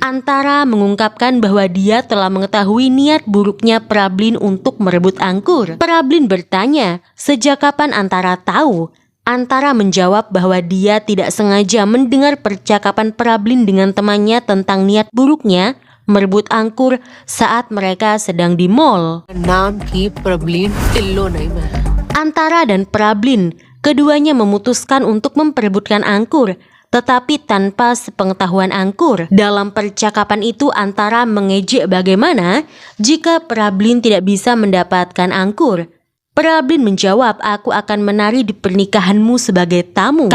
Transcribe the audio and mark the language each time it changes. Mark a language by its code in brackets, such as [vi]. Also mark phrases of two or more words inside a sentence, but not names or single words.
[id] Antara mengungkapkan bahwa dia telah mengetahui niat buruknya Prablin untuk merebut Angkur. Prablin bertanya, sejak kapan Antara tahu? Antara menjawab bahwa dia tidak sengaja mendengar percakapan Prablin dengan temannya tentang niat buruknya merebut Angkur saat mereka sedang di mall. [hi] नाम की प्रबलीन टिल्लो नहीं मैं। [id] Antara dan Prablin, keduanya memutuskan untuk memperebutkan Angkur, tetapi tanpa sepengetahuan Angkur. Dalam percakapan itu Antara mengejek bagaimana jika Prablin tidak bisa mendapatkan Angkur. Prablin menjawab, aku akan menari di pernikahanmu sebagai tamu.